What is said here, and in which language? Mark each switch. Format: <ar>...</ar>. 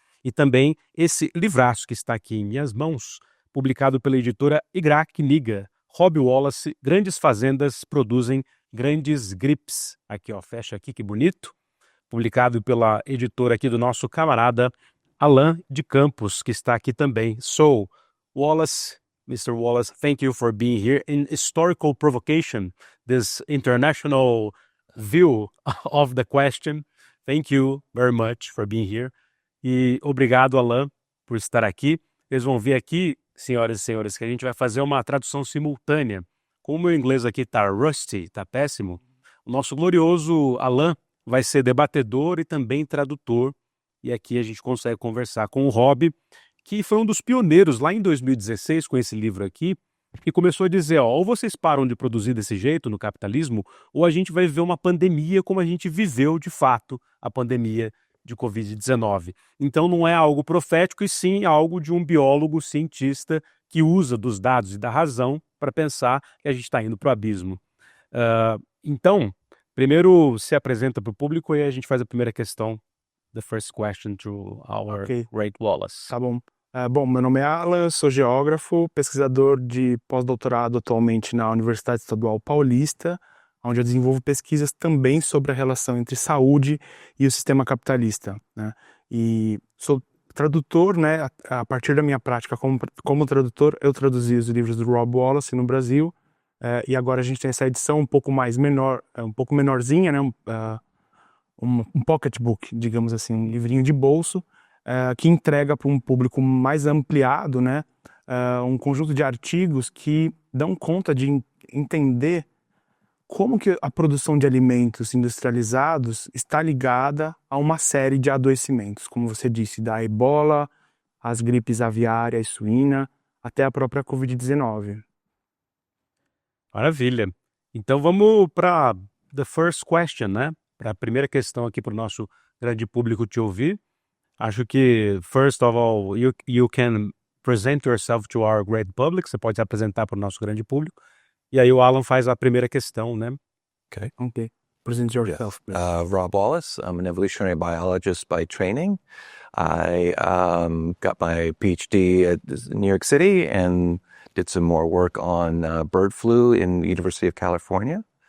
<pt>E também esse livraço que está aqui em minhas mãos, publicado pela editora Igra Kniga, Rob Wallace, Grandes Fazendas Produzem Grandes Gripes. Aqui, ó, fecha aqui, que bonito. Publicado pela editora aqui do nosso camarada Alain de Campos, que está aqui também.</pt> <en>So, Wallace, Mr. Wallace, thank you for being here in historical provocation, this international view of the question. Thank you very much for being here.</en> <pt>E obrigado, Alain, por estar aqui. Vocês vão ver aqui, senhoras e senhores, que a gente vai fazer uma tradução simultânea. Como o meu inglês aqui está</pt> <en>rusty,</en> <pt>está péssimo, o nosso glorioso Alain vai ser debatedor e também tradutor. E aqui a gente consegue conversar com o Rob, que foi um dos pioneiros lá em 2016 com esse livro aqui, que começou a dizer, ó, ou vocês param de produzir desse jeito no capitalismo, ou a gente vai viver uma pandemia como a gente viveu de fato a pandemia de Covid-19. Então não é algo profético, e sim algo de um biólogo cientista que usa dos dados e da razão para pensar que a gente está indo para o abismo. Então, primeiro se apresenta para o público e a gente faz a primeira questão.</pt> <en>The first question to our great Wallace.</en> <pt>Tá bom. Bom, meu nome é Alan, sou geógrafo, pesquisador de pós-doutorado atualmente na Universidade Estadual Paulista, onde eu desenvolvo pesquisas também sobre a relação entre saúde e o sistema capitalista, né? E sou tradutor, né? A partir da minha prática como tradutor, eu traduzi os livros do Rob Wallace no Brasil, e agora a gente tem essa edição um pouco mais menor, um pouco menorzinha, né? Um pocketbook, digamos assim, um livrinho de bolso, que entrega para um público mais ampliado, né, um conjunto de artigos que dão conta de entender como que a produção de alimentos industrializados está ligada a uma série de adoecimentos, como você disse, da ebola, as gripes aviária e suína, até a própria Covid-19. Maravilha. Então vamos para</pt> <en>the first question,</en> <pt>né? Para a primeira questão aqui para o nosso grande público te ouvir. Acho que,</pt> <en>first of all, you can present yourself to our great public.</en> <pt>Você pode se apresentar para o nosso grande público. E aí o Alan faz a primeira questão, né?</pt> <en>Okay. Present yourself. Rob Wallace. I'm an evolutionary biologist by training. I got my PhD at New York City and did some more work on bird flu in the University of California.</en>